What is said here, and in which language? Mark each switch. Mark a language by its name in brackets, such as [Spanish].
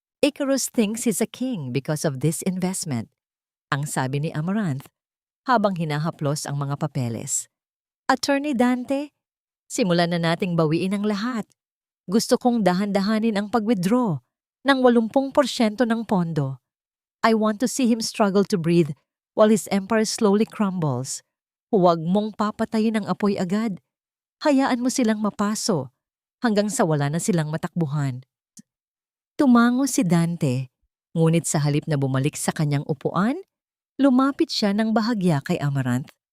[English] Icarus thinks he's a king because of this investment, [Filipino] ang sabi ni Amaranth habang hinahaplos ang mga papeles. Attorney Dante, simulan na nating bawiin ang lahat. Gusto kong dahan-dahanin ang pag-withdraw ng 80% ng pondo. [English] I want to see him struggle to breathe while his empire slowly crumbles. [Filipino] Huwag mong papatayin ang apoy agad. Hayaan mo silang mapaso hanggang sa wala na silang matakbuhan. Tumango si Dante, ngunit sa halip na bumalik sa kanyang upuan, lumapit siya ng bahagya kay Amaranth.